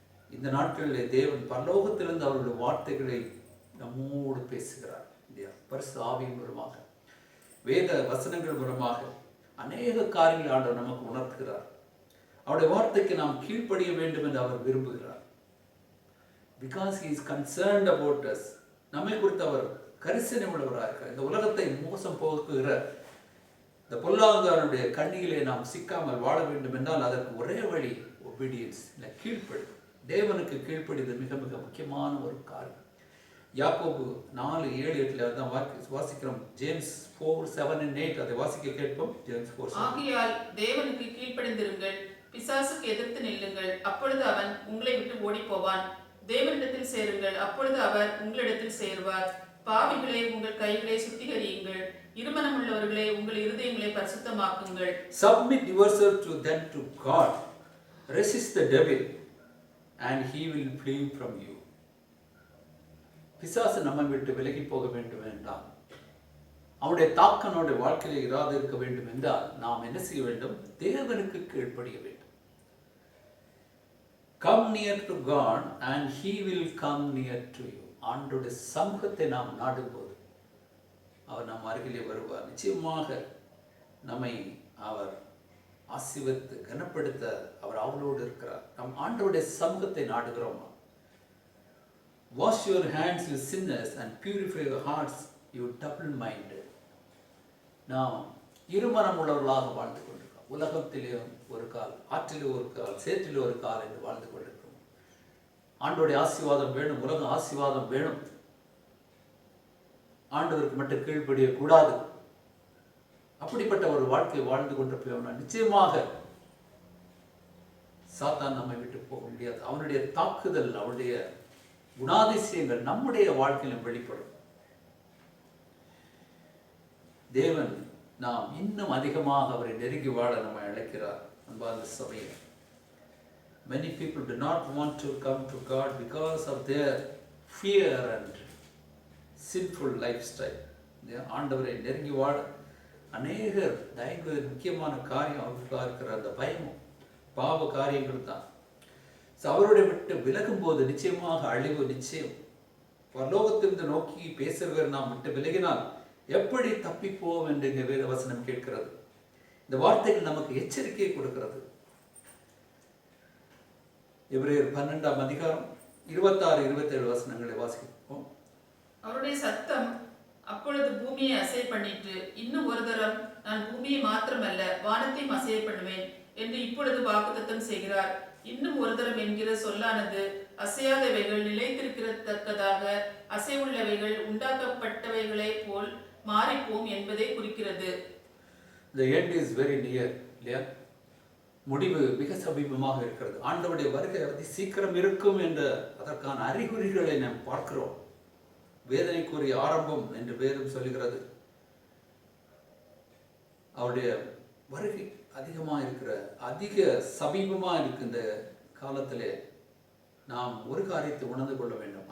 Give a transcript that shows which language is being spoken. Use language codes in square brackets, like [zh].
[ta] இந்த நாட்களில் தேவன் பரலோகத்திலிருந்து அவர்களுடைய வார்த்தைகளை நம்மோடு பேசுகிறார். பரிசுத்த ஆவியின் மூலமாக, வேத வசனங்கள் மூலமாக அநேக காரியங்களை ஆண்டவர் நமக்கு உணர்த்துகிறார். அவருடைய வார்த்தைக்கு நாம் கீழ்ப்படிய வேண்டும் என்று அவர் விரும்புகிறார். [en] Because he is concerned about us. [ta] நம்மை குறித்து அவர் கரிசனை உள்ளவராக இருக்கிறார். இந்த உலகத்தை மோசம் போக்குகிற இந்த பொல்லாங்காரனுடைய கண்ணியிலே நாம் சிக்காமல் வாழ வேண்டும் என்றால் அதற்கு ஒரே வழி obedience, இல்லை கீழ்ப்படி. தேவனுக்கு கீழ்ப்படிது மிக மிக முக்கியமான ஒரு காரியம். யாக்கோபு 4:7-8 தான் வாசிக்கிறோம். ஜேம்ஸ் 4:7-8 அதை வாசிக்க கேட்போம். ஜேம்ஸ் 4:7. ஆகையால் தேவனுக்கு கீழ்ப்படிந்திருங்கள், பிசாசுக்கு எதிர்த்து நில்லுங்கள், அப்பொழுது அவன் உங்களை விட்டு ஓடி போவான். தேவனிடத்தில் சேருங்கள், அப்பொழுது அவர் உங்களிடத்தில் சேருவார். பாவிகளே, உங்கள் கைகளை சுத்திகரியுங்கள், இருமனம் உள்ளவர்களே, உங்கள் இருதயங்களை பரிசுத்தமாக்குங்கள். [en] Submit yourself to them to God. Resist the devil and he will flee from you. [ta] பிசாசு நம்மை விட்டு விலகி போக வேண்டும் என்றால், அவருடைய தாக்கம் நம்முடைய வாழ்க்கையில இராது இருக்க வேண்டும் என்றால் நாம் என்ன செய்ய வேண்டும்? தேவனுக்கு கீழ்ப்படிய வேண்டும். [en] Come near to God and he will come near to you. [ta] ஆண்டவருடைய சமூகத்தை நாம் நாடும்போது அவர் நம் அருகிலே வருவார். நிச்சயமாக நம்மை அவர் ஆசீர்வதித்து கனப்படுத்த அவர் அவளோடு இருக்கிறார். நம் ஆண்டவருடைய சமூகத்தை நாடுகிறோமா? [en] Wash your hands, you sinners, and purify your hearts, you double-minded. [ta] நாம் இருமனம் உள்ளவர்களாக வாழ்ந்து கொண்டிருக்கிறோம். உலகத்திலே ஒரு கால், ஆற்றிலே ஒரு கால், சேற்றிலே ஒரு கால் என்று வாழ்ந்து கொண்டிருக்கிறோம். ஆண்டவருடைய ஆசீர்வாதம் வேணும், உலக ஆசீர்வாதம் வேணும். ஆண்டவருக்கு மட்டும் கீழ்ப்படிய கூடாது. அப்படிப்பட்ட ஒரு வாழ்க்கை வாழ்ந்து கொண்டிருப்போம்னா நிச்சயமாக சாத்தான் நம்மை விட்டு போக முடியாது. அவனுடைய தாக்குதல், அவனுடைய குணாதிசயங்கள் நம்முடைய வாழ்க்கையிலும் வெளிப்படும். தேவன் நாம் இன்னும் அதிகமாக அவரை நெருங்கி வாழ நம்மை அழைக்கிறார். அன்பார்ந்த சபையே, [en] many people do not want to come to God because of their fear and sinful lifestyle. [ta] ஆண்டவரை நெருங்கி வாழ அநேகர் தயங்குவது முக்கியமான காரியம் அவர்களுக்காக இருக்கிற அந்த பயமும் பாவ காரியங்கள் தான். அவருடைய விட்டு விலகும் போது நிச்சயமாக அழிவு நிச்சயம். பரலோகத்திலிருந்து நோக்கி பேசுகிற நாம் விட்டு விலகினால் எப்படி தப்பிப்போம் என்று இங்கே வேத வசனம் கேட்கிறது. இந்த வார்த்தைகள் நமக்கு எச்சரிக்கை கொடுக்கிறது. எபிரேயர் 12ஆம் அதிகாரம் 26-27 வசனங்களை வாசிப்போம். அவருடைய சத்தம் அப்பொழுது பூமியை அசை பண்ணிட்டு, இன்னும் ஒரு தரம் நான் பூமியை மாத்திரமல்ல வானத்தையும் அசைய பண்ணுவேன் என்று இப்பொழுது வாக்குத்தத்தம் செய்கிறார். இன்னும் ஒரு தரம் என்கிற சொல்லானது அசையாதவைகள் நிலைத்திருக்கிறதற்கதாக அசைவுள்ளவைகள் உண்டாக்கப்பட்டவைகளை போல் மாறிப்போம் என்பதை குறிக்கிறது. [en] The end is very near, [ta] இல்லையா? முடிவு மிக சமீபமாக இருக்கிறது. ஆண்டவருடைய வருகை அதி சீக்கிரம் இருக்கும் என்ற அதற்கான அறிகுறிகளை நாம் பார்க்கிறோம். வேதனைக்குரிய ஆரம்பம் என்று வேதம் சொல்லுகிறது. அவருடைய வருகை அதிகமாக இருக்கிற, அதிக சமீபமாக இருக்கின்ற காலத்திலே நாம் ஒரு காரியத்தை உணர்ந்து கொள்ள வேண்டும்.